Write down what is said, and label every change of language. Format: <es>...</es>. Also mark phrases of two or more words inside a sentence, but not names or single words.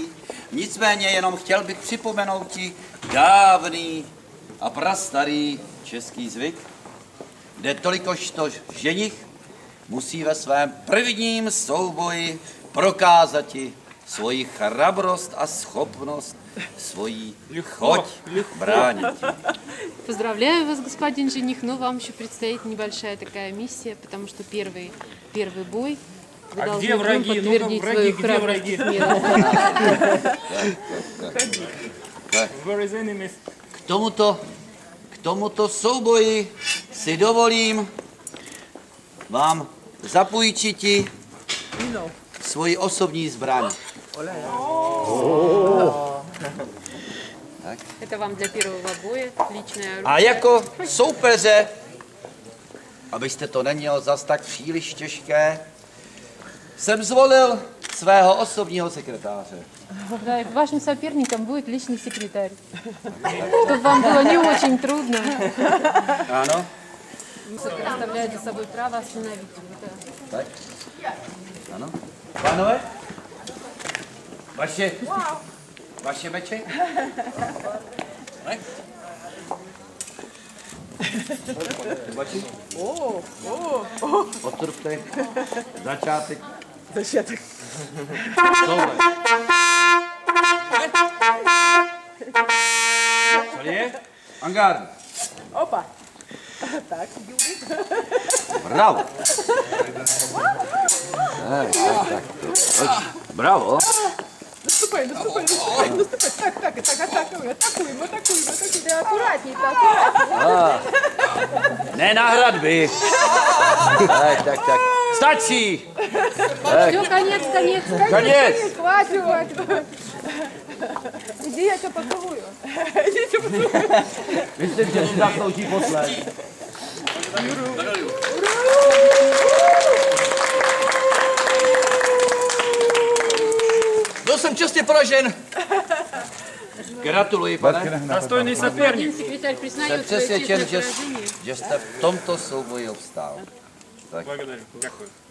<cs>Nicméně jenom chtěl bych připomenout ti dávný a prastarý český zvyk, kde tolikožto ženich musí ve svém prvním souboji prokázat ti svoji chrabrost a schopnost svoji choť bránit.</cs> <ru>Поздравляю вас, господин жених, но вам еще предстоит небольшая такая миссия, потому что первый бой вы А должны где враги? подтвердить Ну-ка, свою враги, где храбрость враги? и смелость.</ru> <en>Where is enemies?</en> <cs>K tomuto souboji si dovolím vám zapůjčiti svoji osobní zbraň.</cs> <ru>Это вам для первого боя личное оружие.</ru> <cs>A jako soupeře, abyste to neměl zas tak příliš těžké, jsem zvolil svého osobního sekretáře.</cs> <ru>Да, и вашим соперником будет личный секретарь. Чтобы вам было не очень трудно.</ru> <cs>Ano?</cs> <ru>Представляет за собой право остановить его. Да.</ru> <cs>Tak? Ano? Pánové? Vaše meče? Ne? Bači? Otrpte. Začátek. Tohle. Co je? Angárd. Opa. Tak, Bravo. Tak. Bravo.</cs> <ru>наступай. Так, атакуем. Да, аккуратней.</ru> <cs>Ne na hradby. Tak. Stačí.</cs> <ru>Все, конец.</ru> <cs>Konec.</cs> <ru>Хватит. Иди, я тебя поцелую.</ru> <cs>Myslím, že si zaslouží posled. Byl jsem čestně poražen. Gratuluji, pane.</cs> <ru>Достойный соперник. Господин секретарь</ru> <cs>Jsem</cs> <ru>признает свое</ru> <cs>přesvědčen,</cs> <ru>честное</ru> <cs>že,</cs> <ru>поражение.</ru> <cs>že jste v tomto souboji obstál.</cs> <ru>Благодарю. Дякую.</ru>